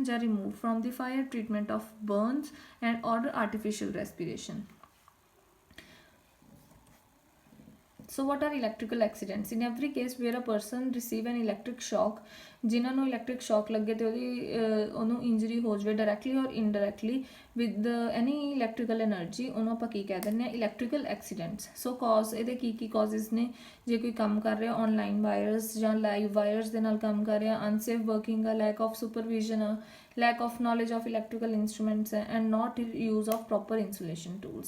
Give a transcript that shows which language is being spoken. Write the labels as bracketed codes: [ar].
[pa] ਜਾਂ [en] Remove from the fire, treatment of burns and order artificial respiration. So what are electrical accidents? In every case where a person receive an electric shock, [pa] ਜਿਨ੍ਹਾਂ ਨੂੰ electric shock ਲੱਗੇ ਤੇ ਉਹਨੂੰ injury ਹੋ ਜਾਵੇ [en] directly or indirectly with any electrical energy, [pa] ਉਹਨੂੰ ਆਪਾਂ ਕੀ ਕਹਿ ਦਿੰਦੇ ਹਾਂ, ਇਲੈਕਟ੍ਰੀਕਲ ਐਕਸੀਡੈਂਟਸ। ਸੋ ਕਾਜ਼ ਇਹਦੇ ਕੀ ਕਾਜ਼ਿਸ ਨੇ, ਜੇ ਕੋਈ ਕੰਮ ਕਰ ਰਿਹਾ ਆਨਲਾਈਨ ਵਾਇਰਸ ਜਾਂ ਲਾਈਵ ਵਾਇਰਸ ਦੇ ਨਾਲ ਕੰਮ ਕਰ ਰਿਹਾ, [en] unsafe working [pa] ਆ, [en] lack of supervision [pa] ਆ, [en] lack of knowledge of electrical instruments [pa] ਹੈ [en] and not use of proper insulation tools।